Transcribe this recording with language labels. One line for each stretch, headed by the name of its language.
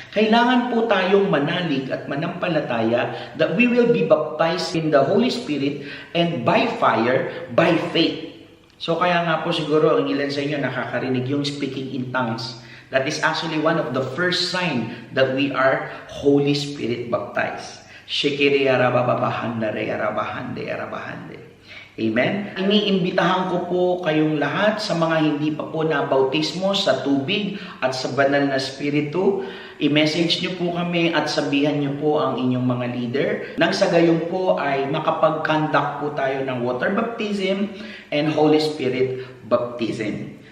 English: Kailangan po tayong manalig at manampalataya that we will be baptized in the Holy Spirit and by fire, by faith.
Filipino: So kaya nga po siguro ang ilan sa inyo nakakarinig yung speaking in tongues.
English: That is actually one of the first sign that we are Holy Spirit baptized. Shekiri arababahanda re arabahande arabahande. Amen?
Filipino: Iniimbitahan ko po kayong lahat sa mga hindi pa po na bautismo sa tubig at sa banal na Espiritu. I-message nyo po kami at sabihan nyo po ang inyong mga leader. Nang sa gayon po ay makapag-conduct po tayo ng water baptism and Holy Spirit baptism.